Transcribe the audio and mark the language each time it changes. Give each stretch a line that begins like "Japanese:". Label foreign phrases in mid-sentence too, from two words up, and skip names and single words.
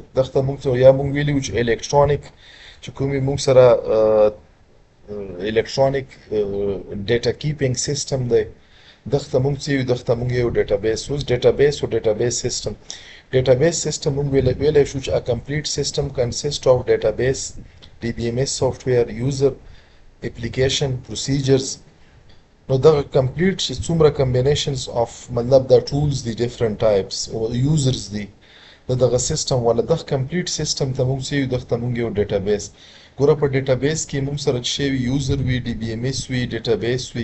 Pashto: دغه موږ یا موږ ویلي وو چې الکترونیک چې کومې موږ سره
English: electronic data keeping system
Pashto: دی دغه موږ څه یو، دغه موږ یو ډیټابیس. اوس ډیټابیس او
English: database system
Pashto: موږ ویلی شو چې
English: a complete system consists of database, DBMS software, user, application, procedures.
Pashto: نو دغه کمپلیټ چې څومره
English: combinations of
Pashto: مطلب د ټولز دي
English: different types
Pashto: او یوزرز دي دغه سیستم ولا دغه
English: complete system
Pashto: ته موږ یو، دغه موږ یو ډیټابیس. ګوره په ډیټابیس کې موږ سره چې وي یوزر وي، ډي بي ایم ایس وي، ډیټابیس وي.